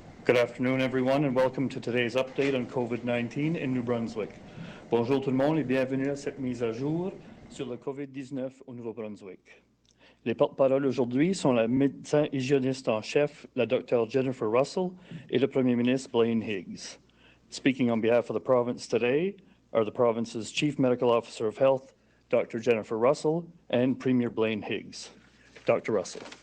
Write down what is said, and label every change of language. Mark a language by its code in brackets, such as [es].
[en] Good afternoon, everyone, and welcome to today's update on COVID-19 in New Brunswick. [fr] Bonjour tout le monde et bienvenue à cette mise à jour sur le COVID-19 au Nouveau-Brunswick. Les porte-paroles aujourd'hui sont la médecin hygiéniste en chef, la Dr. Jennifer Russell, et le Premier ministre Blaine Higgs. [en] Speaking on behalf of the province today are the province's Chief Medical Officer of Health, Dr. Jennifer Russell, and Premier Blaine Higgs. Dr. Russell.